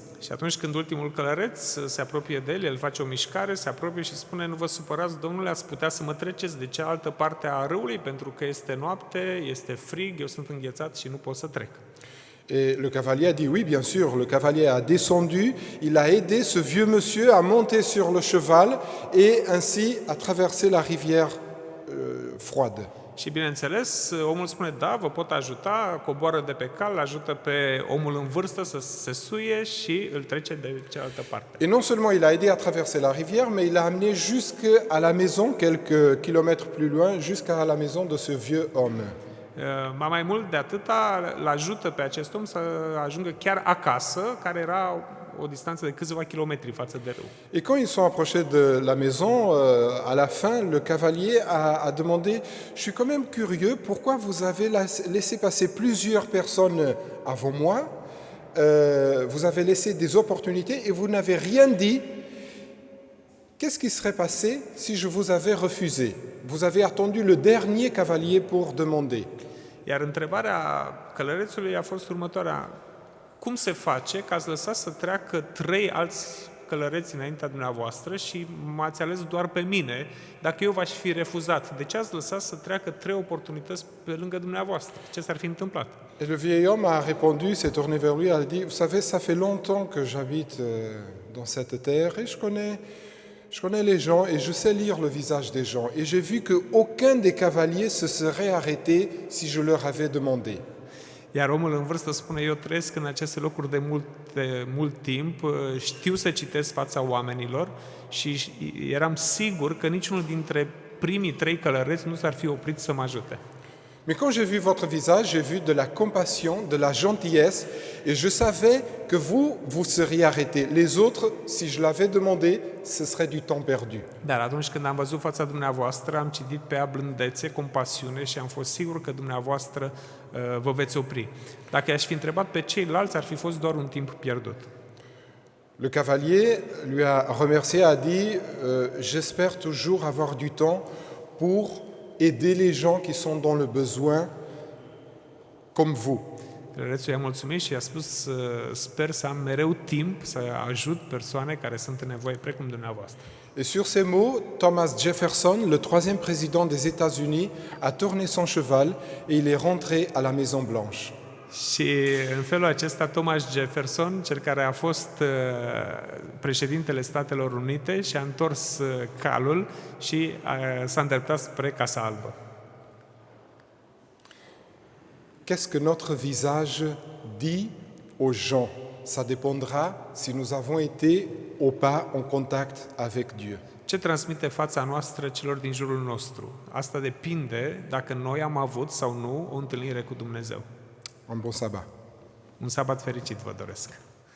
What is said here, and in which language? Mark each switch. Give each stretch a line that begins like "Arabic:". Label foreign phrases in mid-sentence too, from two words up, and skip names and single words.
Romanian: Și atunci când ultimul călăreț se apropie de el, el face o mișcare, se apropie și spune: nu vă supărați, domnule, ați putea să mă treceți de cealaltă parte a râului pentru că este noapte, este frig, eu sunt înghețat și nu pot să trec.
French: Et le cavalier a dit oui, bien sûr. Le cavalier a descendu, il a aidé ce vieux monsieur à monter sur le cheval et ainsi à traverser la rivière froide.
Romanian: Și bineînțeles, omul spune: da, vă pot ajuta, coboară de pe cal, ajută pe omul în vârstă să se suie și îl trece de cealaltă parte.
French: Et non seulement il a aidé à traverser la rivière, mais il l'a amené jusqu'à la maison, quelques kilomètres plus loin, jusqu'à la maison de ce vieux homme.
Romanian: Mai mult de atâta, îl ajută pe acest om să ajungă chiar acasă, care era o distanță de câțiva kilometri față de râu.
French: Et quand ils sont approchés de la maison, à la fin, le cavalier a demandé « Je suis quand même curieux, pourquoi vous avez laissé passer plusieurs personnes avant moi vous avez laissé des opportunités et vous n'avez rien dit. Qu'est-ce qui serait passé si je vous avais refusé? Vous avez attendu le dernier cavalier pour demander. »
Romanian: Iar întrebarea călărețului a fost următoarea: cum se face că ați lăsat să treacă 3 alți călăreți înaintea dumneavoastră și m-ați ales doar pe mine dacă eu v-aș fi refuzat? De ce ați lăsat să treacă 3 oportunități pe lângă dumneavoastră? Ce s-ar fi întâmplat?
French: Et le vieil homme a répondu, s'est tourné vers lui, a dit: Vous savez, ça fait longtemps que j'habite dans cette terre et je connais les gens et je sais lire le visage des gens. Et j'ai vu qu'aucun des cavaliers se serait arrêté si je leur avais demandé.
Romanian: Iar omul în vârstă spune: eu trăiesc în aceste locuri de mult timp, știu să citesc fața oamenilor și eram sigur că niciunul dintre primii 3 călăreți nu s-ar fi oprit să mă ajute.
French: Mais quand j'ai vu votre visage, j'ai vu de la compassion, de la gentillesse, et je savais que vous seriez arrêtés. Les autres, si je l'avais demandé, ce serait du temps perdu.
Romanian: Dar atunci când am văzut fața dumneavoastră, am citit pe ea blândețe, compasiune și am fost sigur că dumneavoastră vă veți opri. Dacă i-aș fi întrebat pe ceilalți, ar fi fost doar un timp pierdut.
French: Le cavalier lui a remercié, a dit j'espère toujours avoir du temps pour aider les gens qui sont dans le besoin comme vous.
Romanian: Călărețul i-a mulțumit și i-a spus: sper să am mereu timp să ajut persoane care sunt în nevoie precum dumneavoastră.
French: Et sur ces mots, Thomas Jefferson, le troisième président des États-Unis, a tourné son cheval et il est rentré à la Maison Blanche.
Romanian: Și în felul acesta Thomas Jefferson, cel care a fost președintele Statelor Unite, și-a întors calul și s-a îndreptat spre Casa Albă.
French: Qu'est-ce que notre visage dit aux gens? Ça dépendra si nous avons été ou pas en contact avec Dieu.
Romanian: ce transmite fața noastră celor din jurul nostru. Asta depinde dacă noi am avut sau nu o întâlnire cu Dumnezeu.
French: Un bon sabbat.
Romanian: Un sabat fericit vă doresc!